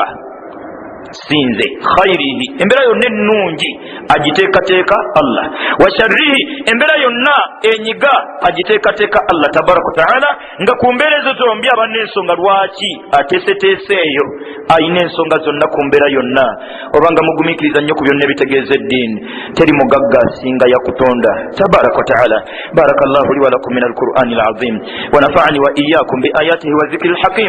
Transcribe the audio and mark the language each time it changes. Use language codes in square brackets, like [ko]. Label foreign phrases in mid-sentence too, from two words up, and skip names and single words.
[lg] Sinze khairihi, embeera yonna ennungi agiteekateeka Allah, [ar] وشره, [lg] embeera yonna enyiga agiteekateeka Allah [ar] تبارك وتعالى, [lg] nga ku mbeera ezo zombi aba n'ensonga lwaki ateeseteese eyo, ayina ensonga zonna ku mbeera yonna. Obanga mugumiikiriza nnyo ku byonna ebitegeeza eddiini, teri mugagga asinga Eyakutonda [ar] تبارك وتعالى. بارك الله لي ولكم من القرآن العظيم ونفعني وإياكم بآياته وذكر الحكيم.